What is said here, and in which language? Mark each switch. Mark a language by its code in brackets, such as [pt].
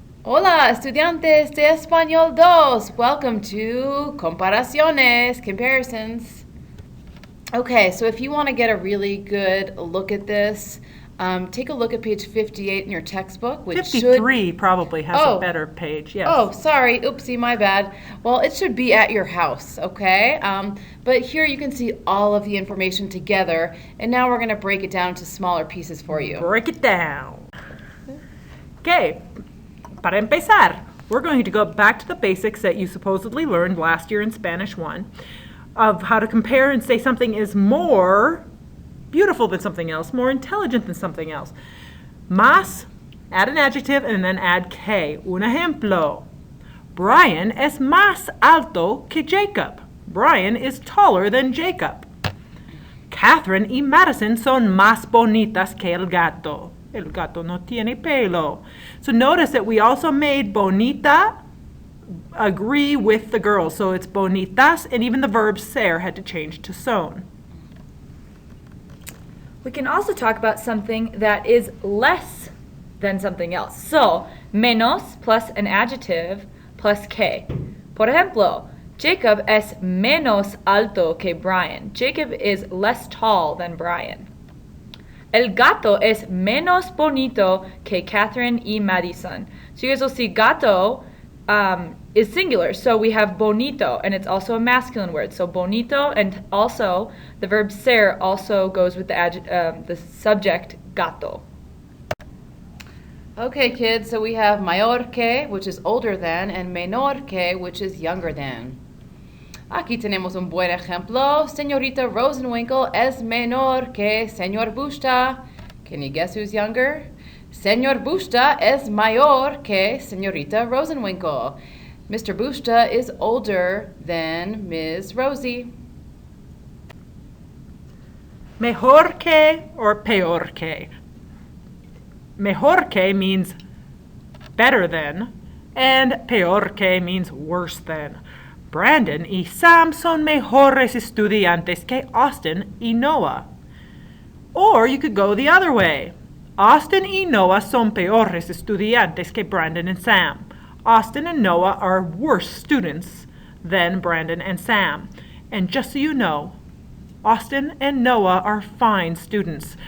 [es] Hola, estudiantes de Español 2. [en] Welcome to comparaciones, comparisons. Okay, so if you want to get a really good look at this, take a look at page 58 in your textbook, which 53 probably has a better page, yes. Oh, sorry. Oopsie, my bad. Well, it should be at your house, okay? But here you can see all of the information together, and now we're going to break it down into smaller pieces for you. Break it down. Okay, [es] para empezar, [en] we're going to go back to the basics that you supposedly learned last year in Spanish 1 of how to compare and say something is more beautiful than something else, more intelligent than something else. Más, add an adjective and then add que. [es] Un ejemplo. Brian es más alto que Jacob. [en] Brian is taller than Jacob. [es] Catherine y Madison son más bonitas que el gato. El gato no tiene pelo. [en] So notice that we also made bonita agree with the girls. So it's bonitas, and even the verb ser had to change to son. We can also talk about something that is less than something else. So, menos plus an adjective plus que. [es] Por ejemplo, Jacob es menos alto que Brian. [en] Jacob is less tall than Brian. [es] El gato es menos bonito que Catherine y Madison. [en] So you guys will see gato is singular. So we have bonito, and it's also a masculine word. So bonito, and also the verb ser also goes with the subject gato. Okay, kids, so we have mayor que, which is older than, and menor que, which is younger than. [es] Aquí tenemos un buen ejemplo. Señorita Rosenwinkel es menor que Señor Busta. [en] Can you guess who's younger? [es] Señor Busta es mayor que Señorita Rosenwinkel. Mr. [en] Busta is older than Ms. Rosie. Mejor que or peor que. Mejor que means better than, and peor que means worse than. [es] Brandon y Sam son mejores estudiantes que Austin y Noah. [en] Or you could go the other way. [es] Austin y Noah son peores estudiantes que Brandon and Sam. [en] Austin and Noah are worse students than Brandon and Sam. And just so you know, Austin and Noah are fine students.